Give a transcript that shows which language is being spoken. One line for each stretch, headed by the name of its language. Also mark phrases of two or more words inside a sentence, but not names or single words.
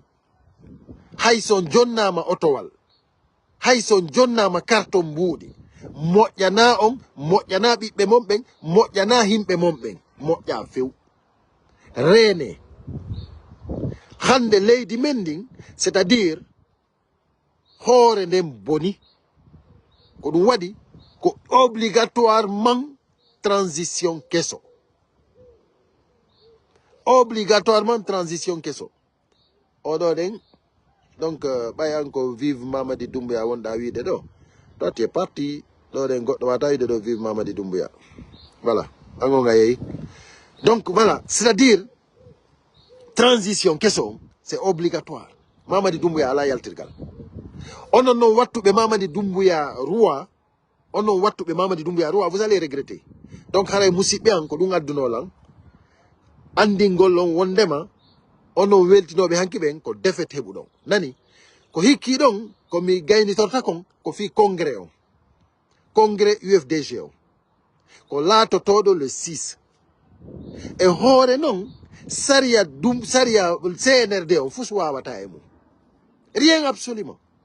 Fula: hay son jonnama otowal hay son jonnama carton mbuuɗi moƴƴana on moƴƴana ɓiɓɓe mon ɓen moƴƴana himɓe mon ɓen moƴƴa few reene hande leydi men ndin
French: c'est à dire
Fula: hoore nden boni ko ɗum waɗi ko
French: obligatoirement transition
Fula: keso
French: obligatoirement transition
Fula: keso oɗo ɗen donc ɓay an ko vive Mamadi Doumbouya wonɗa wiide ɗo
French: toi tu es parti
Fula: ɗo ɗen goɗɗo wata wiide ɗo vive Mamadi Doumbouya voilà angonga yeeyi donc
French: voilà c'est à dire transition
Fula: keso
French: c'est obligatoire
Fula: Mamadi Doumbouya ala yaltirgal onon noon wattuɓe Mamadi Doumbouya roi onon wattuɓe Mamadi Doumbouya roi
French: vous allez regretter
Fula: donc haray musidɓe an ko ɗum addunolan andingol on wondema onon weltinoɓe hanki ɓen ko défaite heɓu ɗon nani ko hikki ɗon komi gaynitorta kon ko fi congrès on congrès UFDG on ko laatotoɗo le 6 e hoore noon saria CNRD on fus wawata e mum
French: Rien absolument.